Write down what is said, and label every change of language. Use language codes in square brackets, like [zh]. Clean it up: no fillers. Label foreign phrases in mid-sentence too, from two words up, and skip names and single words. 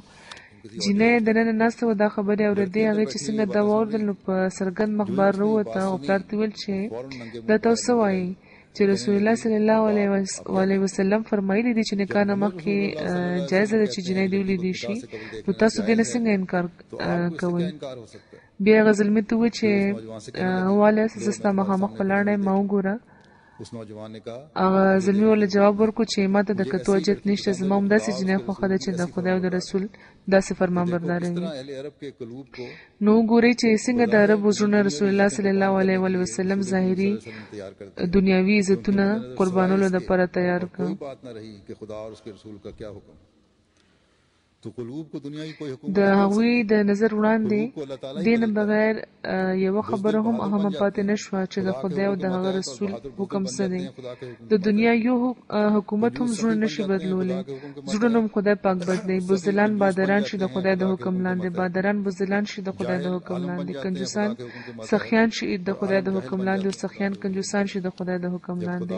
[ps] جینۍ دننه ناسته وه، دا خبرې اورېدې. هغې چې څنګه دا واورېدل نو په څرګند مخ بار راووته او پلار ته ویل چې دا تاسو څه وایي چې رسول الله صلی الله علیه وسلم فرمایلی دي چې نکاح نه مخکې جایزه ده چې جینۍ دې ولیدی شي، نو تاسو دې نه څنګه انکار کوئ؟ بیا هغه زلمي ته وویل چې واله زه ستا مخامخ ولاړه یم، ما وګوره. [ur] اس نوجوان نے کہا [ps] هغه زلمي ورله جواب ورکړو چې ما ته د کتو حاجت نشته، زما همداسې جینۍ خوښه ده چې د خدای او د رسول داسې فرمانبرداره وي. [ur] اہل عرب کے قلوب کو [ps] نو وګورئ چې څنګه د عربو زړونه رسول الله صلی الله علیه وسلم ظاهري [ur] تیار کر [ps] دنیاوي عزتونه قربانولو دپاره تیار کړ. [ur] کوئی بات نہ رہی کہ خدا اور اس کے رسول کا کیا حکم. تو قلوب کو دنیا کی کوئی حکومت [ps] د هغوی د نظر وړاندې دین بغیر یو خبره هم اهمه پاتې نشوه چې د خدای او د هغه رسول حکم څه دی. د دنیا یو حکومت هم زړونه نشي بدلولی، زړونه هم خدای پاک بدلی. بزدلان بادران شي د خدای د حکم لاندې، بادران بزدلان شي د خدای د حکم لاندې، کنجوسان سخیان شي د خدای د حکم لاندې، او سخیان کنجوسان شي د خدای د حکم لاندې.